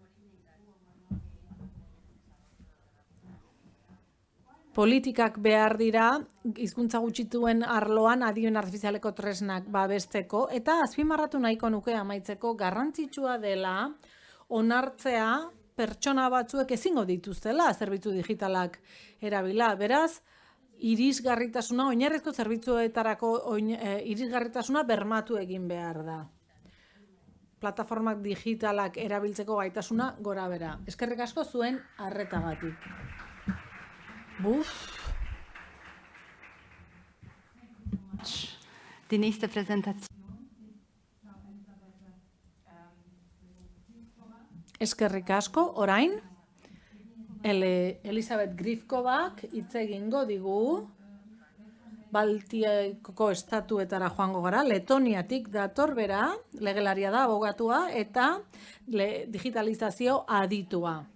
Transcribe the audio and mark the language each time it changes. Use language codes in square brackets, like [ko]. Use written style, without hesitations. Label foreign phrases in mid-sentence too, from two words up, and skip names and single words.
[eu] Politikak behar dira hizkuntza gutxituen arloan adimen artifizialeko tresnak babesteko, eta azpimarratu nahiko nuke amaitzeko garrantzitsua dela onartzea pertsona batzuek ezingo dituztela zerbitzu digitalak erabila. Beraz, irisgarritasuna, oinarrizko zerbitzuetarako irisgarritasuna bermatu egin behar da. Plataformak digitalak erabiltzeko gaitasuna gora bera. Eskerrik asko zuen arretagatik. [de] Die nächste Präsentation. [eu] Eskerrik asko, orain, Elisabeth Grifkovak hitz egingo digu, Baltiako estatuetara joango gara, Letoniatik dator bera, legelaria da, abogatua, eta digitalizazio aditua.